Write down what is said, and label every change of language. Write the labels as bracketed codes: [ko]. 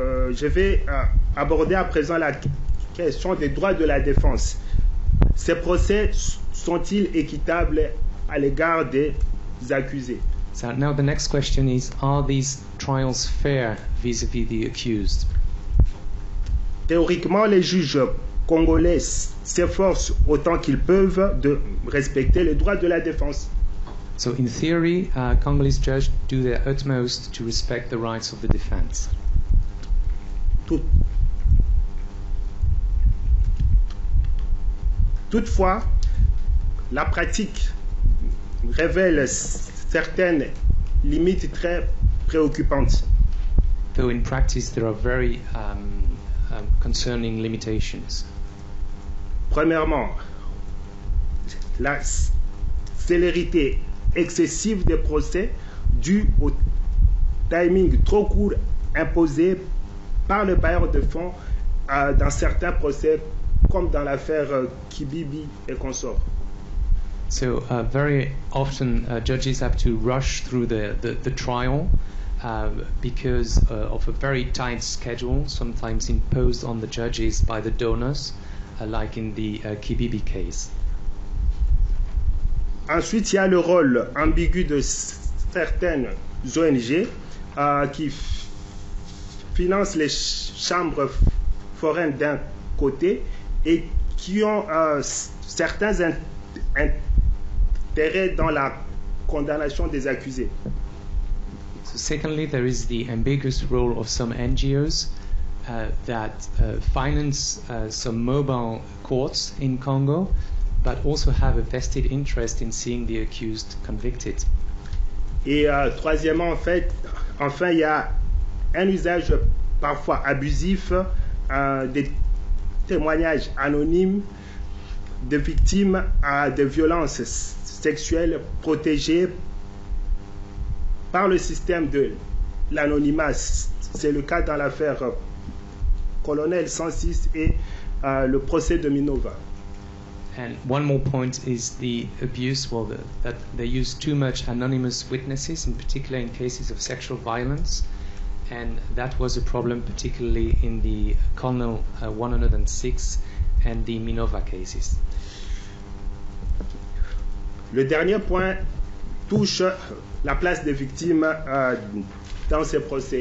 [fr] Je vais aborder à présent la question des droits de la défense. Ces procès sont-ils équitables à l'égard des accusés? [en] So now the next question is, are these trials fair vis-à-vis the accused? [fr] Théoriquement, les juges congolais s'efforcent autant qu'ils peuvent de respecter les droits de la défense. [en] So in theory, Congolese judges do their utmost to respect the rights of the defense. [fr] Toutefois, la pratique révèle certaines limites très préoccupantes. [en] Though in practice there are very concerning limitations. [fr] Premièrement, la célérité excessive des procès due au timing trop court imposé par le bailleur de fonds dans certains procès, comme dans l'affaire Kibibi et consorts. [en] So very often judges have to rush through the trial because of a very tight schedule, sometimes imposed on the judges by the donors, like in the Kibibi case. [fr] Ensuite, il y a le rôle ambigu de certaines ONG qui financent les chambres foraines d'un côté et qui ont certains intérêts dans la condamnation des accusés. [en] So secondly, there is the ambiguous role of some NGOs that finance some mobile courts in Congo, but also have a vested interest in seeing the accused convicted. [fr] Et troisièmement, enfin, il y a un usage parfois abusif des témoignages anonymes de victimes de violences sexuelles protégées par le système de l'anonymat. C'est le cas dans l'affaire Colonel 106 et le procès de Minova. [en] And one more point is the abuse, that they use too much anonymous witnesses, in particular in cases of sexual violence, and that was a problem particularly in the Colonel 106 and the Minova cases. [fr] Le dernier point touche la place des victimes dans ces procès.